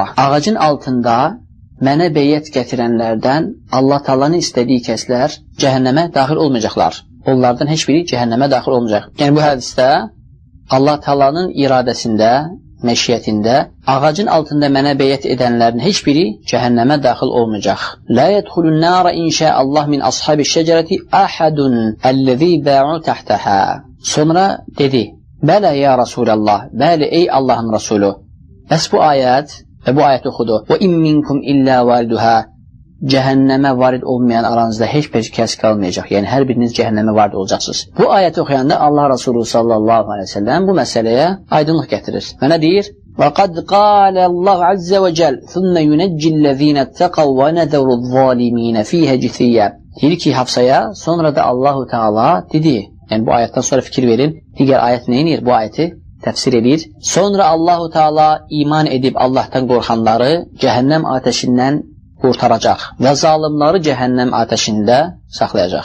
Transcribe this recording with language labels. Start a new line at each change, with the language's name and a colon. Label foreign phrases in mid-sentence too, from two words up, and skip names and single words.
Azerbaijani: Ağacın altında mənə beyyət gətirənlərdən Allah Taala'nın istədiyi kəslər cəhənnəmə daxil olmayacaqlar. Onlardan heç biri cəhənnəmə daxil olmayacaq. Yəni bu hədisdə Allah Taala'nın iradəsində məşiyyətində ağacın altında mənə beyət edənlərin heç biri cəhənnəmə daxil olmayacaq.
Arabic: لا يدخل النار إن شاء الله من أصحاب الشجرة أحد الذي بايعوا تحتها.
Azerbaijani: Sonra dedi:
Arabic: "بلى يا رسول الله,
Azerbaijani: bəli ey Allahın Rəsulu." Bəs bu ayət və bu ayət oxudu.
Arabic: "وإن منكم إلا واردها."
Azerbaijani: Cəhənnəmə varid olmayan aranızda heç bir kəs qalmayacaq. Yəni hər biriniz cəhənnəmə varid olacaqsınız. Bu ayəti oxuyanda Allah Resulü
Arabic: صلى الله عليه وسلم
Azerbaijani: bu məsələyə aydınlıq gətirir. Və nə deyir?
Arabic: وَقَدْ قَالَ اللّٰهُ عَزَّ وَجَلْ ثُمَّ يُنَجِّ الَّذ۪ينَ اتَّقَوْا وَنَذَرُ الظَّالِم۪ينَ ف۪يهَ جِثِيًّا.
Azerbaijani: Deyir ki Hafsaya, sonra da Allahu Teala dedi. Yəni bu ayətdən sonra fikir verin. Digər ayət neyinir? Bu ayəti təfsir edir. Sonra Allahu Teala iman edib Allah'tan qorxanları cəhənnəm ateşindən qurtaracaq və zalimları cəhənnəm ateşində saxlayacaq.